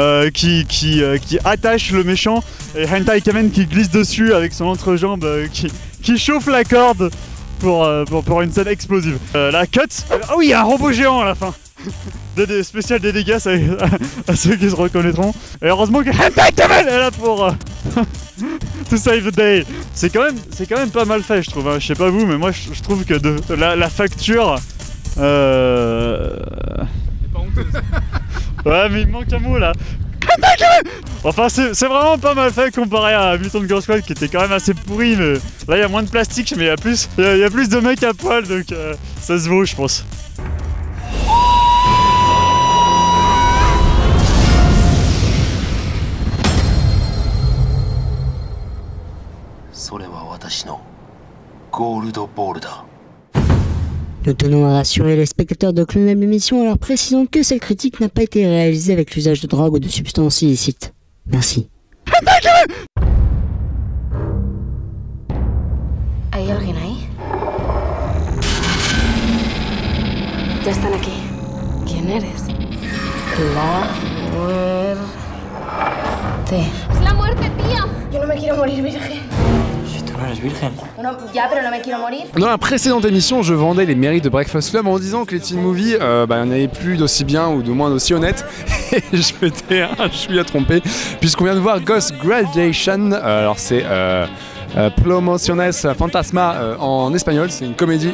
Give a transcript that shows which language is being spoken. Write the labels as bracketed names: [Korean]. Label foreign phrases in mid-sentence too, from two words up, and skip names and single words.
[French] Qui attache le méchant et Hentai Kamen qui glisse dessus avec son entrejambe qui qui chauffe la corde pour une scène explosive. La cut. Ah oui, il y a un robot géant à la fin. Spécial dédicace à ceux qui se reconnaîtront. Et heureusement que est là pour [English] to save the day. [French] C'est quand même pas mal fait, je trouve. Hein. Je sais pas vous, mais moi je trouve que la facture. Ouais, mais il manque un mot là. Enfin, c'est vraiment pas mal fait comparé à Mutant Girl Squad qui était quand même assez pourri. Mais là, il y a moins de plastique, mais il y a plus de mecs à poil, donc ça se vaut, je pense. [Japanese] それは私のゴールドボールだ。 [French] Nous tenons à rassurer les spectateurs de Clone Web Émission en leur précisant que cette critique n'a pas été réalisée avec l'usage de drogue ou de substances illicites. Merci. [Spanish] ¿Hay alguien ahí? Ya están aquí. ¿Quién eres? La muerte. ¡Es la muerte, tía! Yo no me quiero morir virgen. Si tú no eres virgen. Bueno, ya, pero no me quiero morir. [French] Dans la précédente émission, je vendais les mérites de Breakfast Club en disant que les teen movies, il n'y en avait plus d'aussi bien ou de moins d'aussi honnêtes. Et je m'étais un chouïa trompé, puisqu'on vient de voir Ghost Graduation. Alors c'est Promociones Fantasma en espagnol, c'est une comédie.